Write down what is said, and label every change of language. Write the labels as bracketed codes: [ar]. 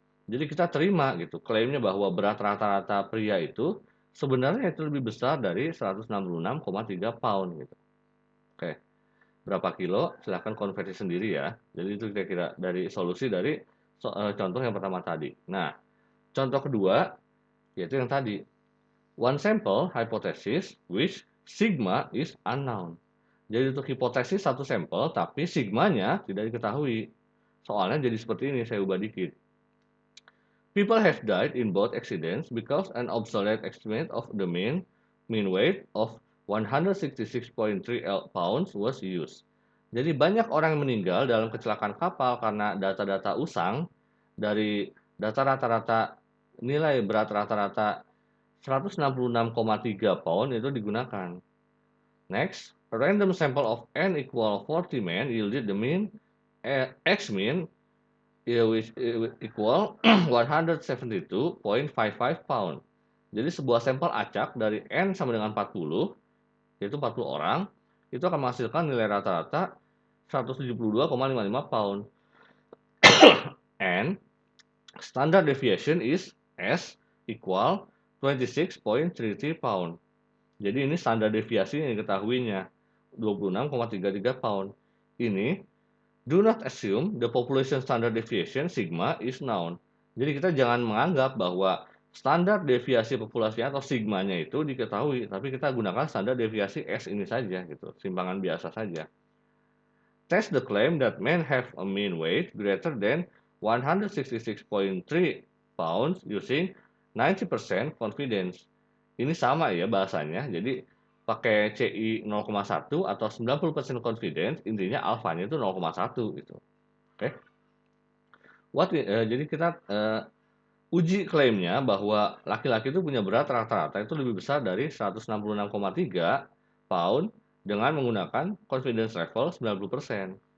[id] Jadi kita terima gitu, klaimnya bahwa berat rata-rata pria itu sebenarnya itu lebih besar dari 166,3 pound gitu. Oke, berapa kilo? Silahkan konversi sendiri ya. Jadi itu kira-kira dari solusi dari contoh yang pertama tadi. Nah, contoh kedua yaitu yang tadi. [en] One sample hypothesis which sigma is unknown. [id] Jadi untuk hipotesis satu sampel tapi sigmanya tidak diketahui. Soalnya jadi seperti ini, saya ubah dikit. [en] People have died in both accidents because an obsolete estimate of the mean weight of 166.3 pounds was used. [id] Jadi banyak orang yang meninggal dalam kecelakaan kapal karena data-data usang dari data rata-rata nilai berat rata-rata 166,3 pound itu digunakan. [en] Next, a random sample of n equal 40 men yielded the mean x mean which equal 172.55 pound. [id] Jadi sebuah sampel acak dari N sama dengan 40, yaitu 40 orang, itu akan menghasilkan nilai rata-rata 172,55 pound. [en] And standard deviation is S equal 26.33 pound. [id] Jadi ini standar deviasi yang diketahuinya, 26,33 pound. [en] Ini, do not assume the population standard deviation sigma is known. [id] Jadi kita jangan menganggap bahwa standar deviasi populasinya atau sigmanya itu diketahui, tapi kita gunakan standar deviasi S ini saja gitu, simpangan biasa saja. [en] Test the claim that men have a mean weight greater than 166.3 pounds using 90% confidence. [id] Ini sama ya bahasanya, jadi pakai CI 0,1 atau 90% confidence, intinya alfanya itu 0,1 gitu. Oke. Jadi kita uji klaimnya bahwa laki-laki itu punya berat rata-rata itu lebih besar dari 166,3 pound dengan menggunakan confidence level 90%.